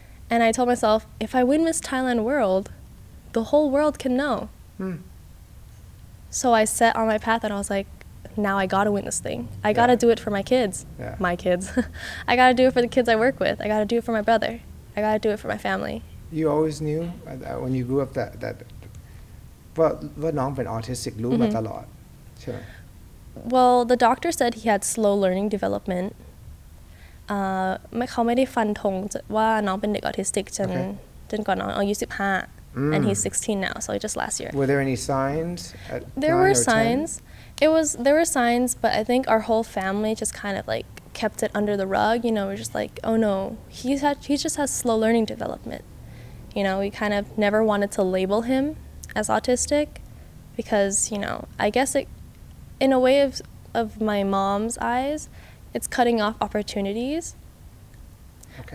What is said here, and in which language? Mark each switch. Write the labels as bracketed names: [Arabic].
[English] And I told myself, if I win Miss Thailand World, the whole world can know. So I set on my path and I was like, now I gotta win this thing. I gotta do it for my kids. Yeah. My kids. I gotta do it for the kids I work with. I gotta do it for my brother. I gotta do it for my family. You always knew when you grew up that [Thai] ว่าน้องเป็น autistic รู้มาตลอดใช่ไหม [English] Well, the doctor said he had slow learning development. [Thai] เขาไม่ได้ฟันธงว่าน้องเป็นเด็กออทิสติกจนก่อนน้องอายุ15 [English] and he's 16 now, so just last year. Were there any signs? There were signs. There were signs, but I think our whole family just kind of like kept it under the rug. We're just like, oh no, he just has slow learning development. We kind of never wanted to label him as autistic because, I guess it, in a way of my mom's eyes, it's cutting off opportunities. Okay.